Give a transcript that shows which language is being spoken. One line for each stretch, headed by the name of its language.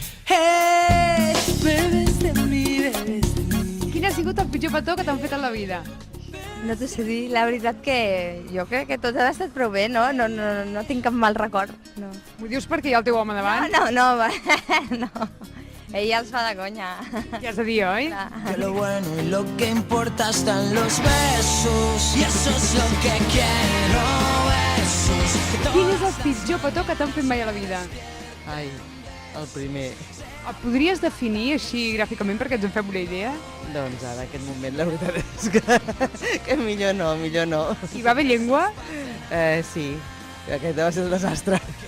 Spanish: Bebes de mí, bebes de mí.
Catalan: Quin ha sigut el pitjor petó que t'han fet a la vida? No t'ho sé dir, la veritat que jo crec que tot ha estat prou bé, no? No tinc cap mal record, no. M'ho dius perquè hi ha el teu home davant? No, no. Ella els fa de conya. Què has de dir, oi?
Spanish: Que lo bueno y lo que importa están los besos. Y eso es lo que quiero, besos.
Catalan: Quin és el pitjor petó que t'han fet mai a la vida? Ai, el primer. El podries definir així gràficament perquè ens en fem una idea? Doncs ara, en aquest moment, la veritat és que millor no. Hi va haver llengua? Sí, aquest va ser un desastre.